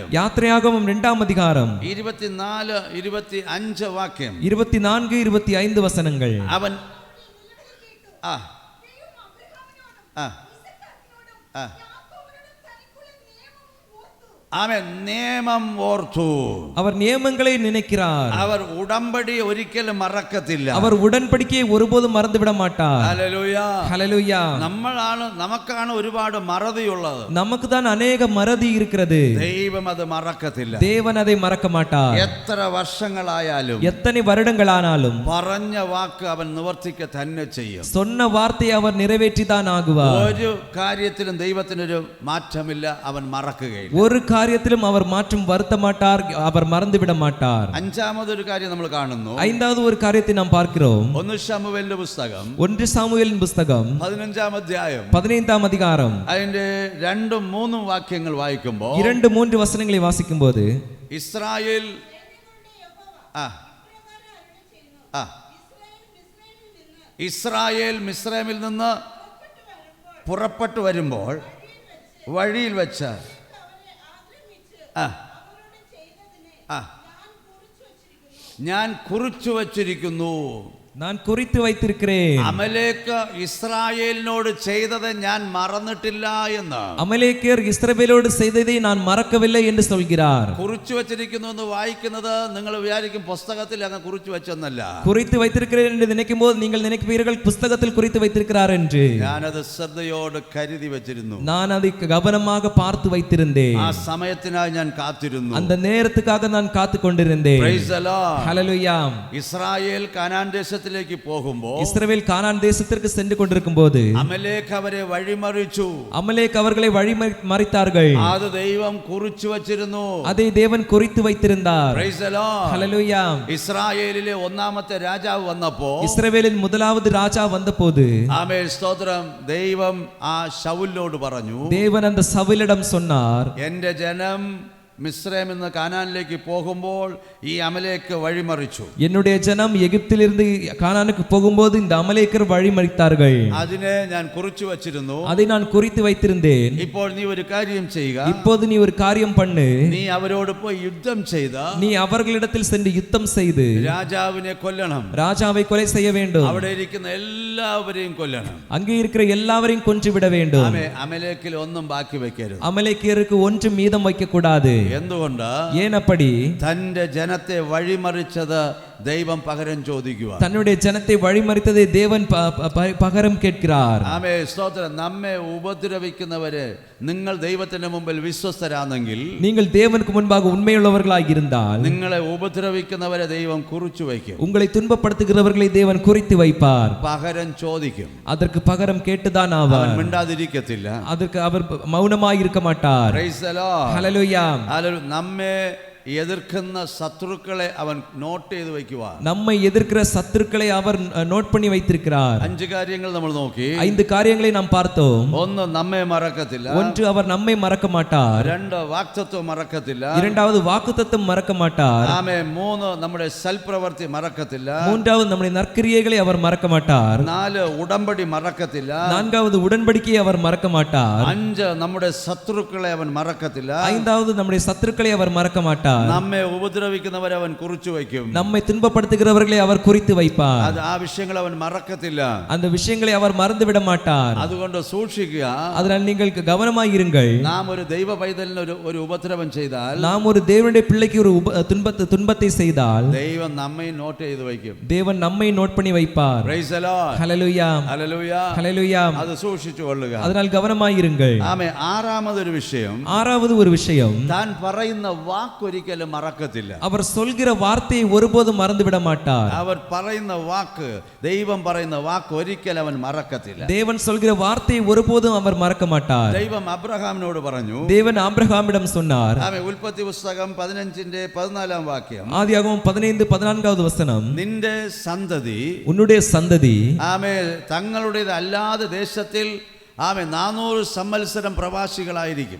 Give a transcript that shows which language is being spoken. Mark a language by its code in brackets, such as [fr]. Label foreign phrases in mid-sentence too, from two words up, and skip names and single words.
[ml] യാത്രയാഗമം 2-ാം അധികാരം 24-25 വാക്യം. 24-25 വചനങ്ങൾ. അവൻ ആ ആ ആ ആമേൻ നിയമം ഓർത്തു. [ta] அவர் நியமங்களை நினைக்கிறார். [ml] അവർ ഉടമ്പടി ഒരിക്കലും മറക്കത്തില്ല. [ta] அவர் உடன்படிக்கையை ஒருபோதும் மறந்து விட மாட்டார். [ml] ഹല്ലേലൂയ. [ta] ஹல்லேலூயா. [ml] നമുക്കാണ് ഒരുപാട് മറതിയുള്ളത്. [ta] நமக்கு தான் அநேக மறதி இருக்கிறது. [ml] ദൈവം അത് മറക്കത്തില്ല. [ta] தேவன் அதை மறக்க மாட்டார். [ml] എത്ര വർഷങ്ങളായാലും [ta] எத்தனை வருடங்களானாலும் [ml] പറഞ്ഞ വാക്ക് അവൻ നിവർത്തിക്ക തന്നെ ചെയ്യും. [ta] சொன்ன வார்த்தையை அவர் நிறைவேற்றிதான் ஆகுவார். [ml] ഒരു കാര്യത്തിലും ദൈവത്തിനൊരു മാറ്റമില്ല. അവൻ മറക്കുകയില്ല. [ta] ஒரு காரியத்திலும் அவர் மாற்றம் வருத்த மாட்டார். அவர் மறந்து விட மாட்டார். [ml] അഞ്ചാമതൊരു കാര്യം നമ്മൾ കാണുന്നു. [ta] ஐந்தாவது ஒரு காரியத்தை நாம் பார்க்கிறோம். [ml] 1 ശമൂവേലിന്റെ പുസ്തകം [ta] 1 சாமுவேலின் புஸ்தகம் [ml] 15-ാം അധ്യായം [ta] 15ஆம் அதிகாரம் [ml] അതിന്റെ 2-3 വാക്യങ്ങൾ വായിക്കുമ്പോൾ [ta] 2-3 വചനங்களை വാസിക്കുമ്പോൾ [ml] ഇസ്രായേൽ ഇസ്രായേൽ മിസ്രൈമിൽ നിന്ന് പുറപ്പെട്ടു വരുമ്പോൾ വഴിയിൽ വെച്ച് ഞാൻ കുറിച്ചു വച്ചിരിക്കുന്നു. [ta] நான் குறித்து வைத்திருக்கிறேன். [ml] അമലേക്ക് ഇസ്രായേലിനോട് ചെയ്തത് ഞാൻ മറന്നിട്ടില്ല എന്ന്. [ta] அமலேக்கர் இஸ்ரவேலோடு ചെയ്തதை நான் മറക്കவில்லை என்று சொல்கிறார். [ml] കുറിച്ചു വച്ചിരിക്കുന്നു എന്ന് വായിക്കുന്നത് നിങ്ങൾ വിചാരിക്കും പുസ്തകത്തിൽ അങ്ങ് കുറിച്ചു വെച്ചെന്നല്ല. [ta] குறித்து வைத்திருக்கிறேன் என்று நினைக்கும்போது நீங்கள் நினைப்பீர்கள் புத்தகத்தில் குறித்து வைத்திருக்கிறார் என்று. [ml] ഞാനത് ശ്രദ്ധയോട് കരുതി വെച്ചിരുന്നു. [ta] நான் அதை கவனமாக பார்த்து வைத்திருந்தேன். [ml] ആ സമയത്തിനായി ഞാൻ കാത്തിരുന്നു. [ta] அந்த நேரத்துக்காக நான் காத்து கொண்டிருந்தேன். [en] Praise the Lord. [ml] ഹല്ലേലൂയ. ഇസ്രായേൽ കാനാൻ ദേശത്തിലേക്ക് പോകുമ്പോൾ [ta] இஸ்ரவேல் கானான் தேசத்திற்கு சென்று கொண்டிருக்கும்போது [ml] അമലേക്ക് അവരെ വഴിമറിച്ചു. [ta] அமலேக் அவர்களை வழி மறித்தார்கள். [ml] അത് ദൈവം കുറിച്ചു വച്ചിരുന്നു. [ta] அதை தேவன் குறித்து வைத்திருந்தார். [en] Praise the Lord. [ml] ഹല്ലേലൂയ. ഇസ്രായേലിലെ ഒന്നാമത്തെ രാജാവ് വന്നപ്പോൾ [ta] இஸ்ரவேலின் முதலாவது ராஜா வந்தபோது [ml] ആമേൻ സ്തോത്രം ദൈവം ആ ശൗലിനോട് പറഞ്ഞു, [ta] தேவன் அந்த சவுலிடம் சொன்னார், [ml] എന്റെ ജനം മിസ്രൈമിൽ നിന്ന് കാനാനിലേക്ക് പോകുമ്പോൾ ഈ അമലേക്ക് വഴിമറിച്ചു. [ta] என்னுடைய ஜனம் எகிப்திலிருந்து கானானுக்கு போகும்போது இந்த அமலேக்கர் வழி மறித்தார்கள். [ml] അതിനെ ഞാൻ കുറിച്ചു വച്ചിരുന്നു. [ta] அதை நான் குறித்து வைத்திருந்தேன். [ml] ഇപ്പോൾ നീ ഒരു കാര്യം ചെയ്യുക. [ta] இப்போது நீ ஒரு காரியம் பண்ணு. [ml] നീ അവരോട് പോയി യുദ്ധം ചെയ്ത [ta] நீ அவர்களிடத்தில் சென்று யுத்தம் செய்து [ml] രാജാവിനെ കൊല്ലണം. [ta] ராஜாவை கொலை செய்ய வேண்டும். [ml] അവിടെ ഇരിക്കുന്ന എല്ലാവരെയും കൊല്ലണം. [ta] அங்கே இருக்கிற எல்லாவரையும் கொன்று விட வேண்டும். [ml] അമലേക്കിൽ ഒന്നും ബാക്കി വെക്കരുത്. [ta] அமலேக்கியருக்கு ஒன்றும் மீதம் வைக்க கூடாது. [ml] എന്തുകൊണ്ട്? [ta] ஏனப்படி [ml] തന്റെ ജനത്തെ വഴിമറിച്ചത് ദൈവം പകരം ചോദിക്കുക. [ta] தன்னுடைய ஜனத்தை வழிமறித்ததை தேவன் பகரம் கேட்கிறார். [ml] ആമേൻ സ്തോത്രം. നമ്മെ ഉപദ്രവിക്കുന്നവരെ നിങ്ങൾ ദൈവത്തിന്റെ മുമ്പിൽ വിശ്വസ്തരാണെങ്കിൽ, [ta] நீங்கள் தேவனுக்கு முன்பாக உண்மையுள்ளவர்களாக இருந்தால் [ml] നിങ്ങളെ ഉപദ്രവിക്കുന്നവരെ ദൈവം കുറിച്ചു വയ്ക്കും. [ta] உங்களை துன்பப்படுத்துகிறவர்களை தேவன் குறித்து வைப்பார். [ml] പകരം ചോദിക്കും. [ta] அதற்கு பகரம் கேட்டுதான் ஆவார். [ml] മിണ്ടാതിരിക്കത്തില്ല. [ta] அதற்கு அவர் மௌனமாய் இருக்க மாட்டார். [en] Praise the Lord. [ml] ഹല്ലേലൂയ. നമ്മെ എതിർക്കുന്ന ശത്രുക്കളെ അവൻ നോട്ട് ചെയ്ത് വയ്ക്കുക. [ta] நம்மை எதிர்க்கிற சத்துருக்களை அவர் நோட் பண்ணி வைத்திருக்கிறார். [ml] 5 കാര്യങ്ങൾ നമ്മൾ നോക്കി. [ta] 5 காரியங்களை நாம் பார்த்தோம். [ml] 1 നമ്മെ മറക്കത്തില്ല. [ta] 1 அவர் நம்மை மறக்க மாட்டார். [ml] 2 വാഗ്ദത്തം മറക്കത്തില്ല. [ta] 2வது வாக்குத்தத்தம் மறக்க மாட்டார். [ml] ആമേൻ. 3 നമ്മുടെ സൽപ്രവൃത്തി മറക്കത്തില്ല. [ta] 3வது நம்முடைய நற்கிரியைகளை அவர் மறக்க மாட்டார். [ml] 4 ഉടമ്പടി മറക്കത്തില്ല. [ta] 4வது உடன்படிக்கையை அவர் மறக்க மாட்டார். [ml] 5 നമ്മുടെ ശത്രുക്കളെ അവൻ മറക്കത്തില്ല. [ta] 5வது நம்முடைய சத்துருக்களை அவர் மறக்க மாட்டார். [ml] നമ്മെ ഉപദ്രവിക്കുന്നവരെ അവൻ കുറിച്ചു വയ്ക്കും. [ta] நம்மை துன்பப்படுத்துகிறவர்களை அவர் குறித்து வைப்பார். [ml] അത് ആ വിഷയങ്ങൾ അവൻ മറക്കത്തില്ല. [ta] அந்த விஷயங்களை அவர் மறந்து விட மாட்டார். [ml] അതുകൊണ്ട് സൂക്ഷിക്കുക. [ta] அதனால் நீங்கள் கவனமாய் இருங்கள். [ml] നാം ഒരു ദൈവ പൈതലിന് ഒരു ഉപദ്രവം ചെയ്താൽ, [ta] நாம் ஒரு தேவனுடைய பிள்ளைக்கு ஒரு துன்பத்தை செய்தால் [ml] ദൈവം നമ്മെ നോട്ട് ചെയ്ത് വയ്ക്കും. [ta] தேவன் நம்மை நோட் பண்ணி வைப்பார். [en] Praise the Lord. [ta] ஹல்லேலூயா. [ml] ഹല്ലേലൂയ. [ta] ஹல்லேலூயா. [ml] അത് സൂക്ഷിച്ചു കൊള്ളുക. [ta] அதனால் கவனமாய் இருங்கள். [ml] ആമേൻ. ആറാമതൊരു വിഷയം, [ta] 6வது ஒரு விஷயம், [ml] താൻ പറയുന്ന വാക്കൊരിക്കലും മറക്കത്തില്ല. [ta] அவர் சொல்கிற வார்த்தையை ஒருபோதும் மறந்து விட மாட்டார். [ml] അവർ പറയുന്ന വാക്ക്, ദൈവം പറയുന്ന വാക്ക് ഒരിക്കലും അവൻ മറക്കത്തില്ല. [ta] தேவன் சொல்கிற வார்த்தையை ஒருபோதும் அவர் மறக்க மாட்டார். [ml] ദൈവം അബ്രഹാമിനോട് പറഞ്ഞു. [ta] தேவன் ஆபிரகாமிடம் சொன்னார். [ml] ആമേൻ. ഉൽപ്പത്തി പുസ്തകം 15-14 വാക്യം. [ta] ஆதியாகமம் 15:14வது வசனம், [ml] നിന്റെ സന്തതി, [ta] உன்னுடைய சந்ததி [ml] ആമേൻ, തങ്ങളുടേത് അല്ലാതെ ദേശത്തിൽ ആമേൻ 400 സംവത്സരം പ്രവാസികളായിരിക്കും.